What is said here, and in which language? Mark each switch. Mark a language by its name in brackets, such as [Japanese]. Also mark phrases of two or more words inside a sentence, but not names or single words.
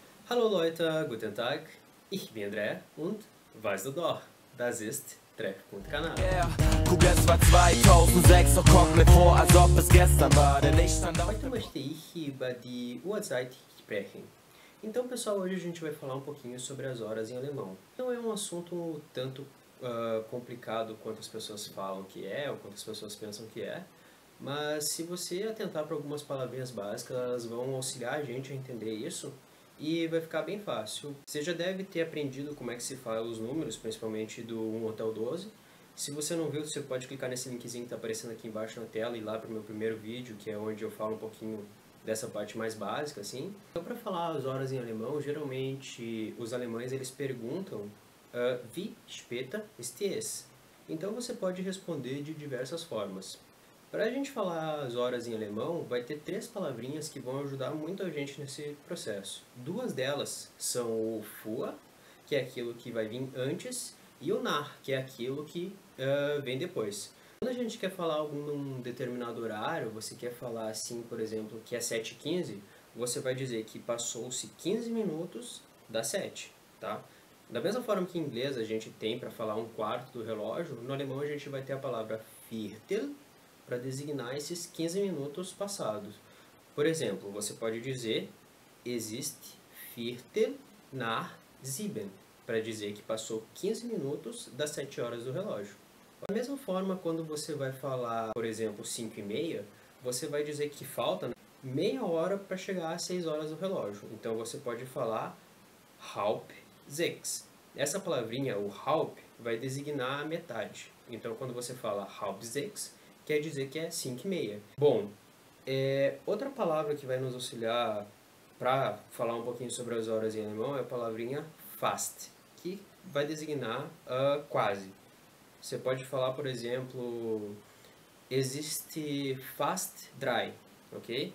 [German] Hallo Leute, guten Tag, ich bin André und weißt du doch, das ist Treffpunkt-Kanal. Kugel war 2006, doch kommt mir vor, als ob es gestern war, denn ich stand auf... Heute möchte ich über die Uhrzeit sprechen. [Portuguese] Então, pessoal, hoje a gente vai falar um pouquinho sobre as horas em alemão. Não é um assunto tanto complicado quanto as pessoas falam que é, ou quanto as pessoas pensam que é, mas se você atentar para algumas palavrinhas básicas, elas vão auxiliar a gente a entender isso e vai ficar bem fácil. Você já deve ter aprendido como é que se fala os números, principalmente do 1 até o 12. Se você não viu, você pode clicar nesse linkzinho que está aparecendo aqui embaixo na tela e ir lá para o meu primeiro vídeo, que é onde eu falo um pouquinho dessa parte mais básica, assim. Então, para falar as horas em alemão, geralmente os alemães eles perguntam [German] wie spät ist es? [Portuguese] Então você pode responder de diversas formas. Para a gente falar as horas em alemão, vai ter 3 palavrinhas que vão ajudar muito a gente nesse processo. 2 delas são o vor, que é aquilo que vai vir antes, e o nach, que é aquilo que vem depois. Quando a gente quer falar algum determinado horário, você quer falar assim, por exemplo, que é 7h15, você vai dizer que passou-se 15 minutos das 7, tá? Da mesma forma que em inglês a gente tem para falar 1/4 do relógio, no alemão a gente vai ter a palavra Viertel para designar esses 15 minutos passados. Por exemplo, você pode dizer [German] es ist Viertel nach 7, [Portuguese] para dizer que passou 15 minutos das 7 horas do relógio. Da mesma forma, quando você vai falar, por exemplo, 5h30, você vai dizer que falta meia hora para chegar às 6 horas do relógio. Então você pode falar [German] halb sechs. [Portuguese] Essa palavrinha, o halb, vai designar a metade. Então quando você fala [German] halb sechs, [Portuguese] quer dizer que é 5h30. Bom, outra palavra que vai nos auxiliar para falar um pouquinho sobre as horas em alemão é a palavrinha fast, que vai designar quase. Você pode falar, por exemplo, existe fast 3, ok?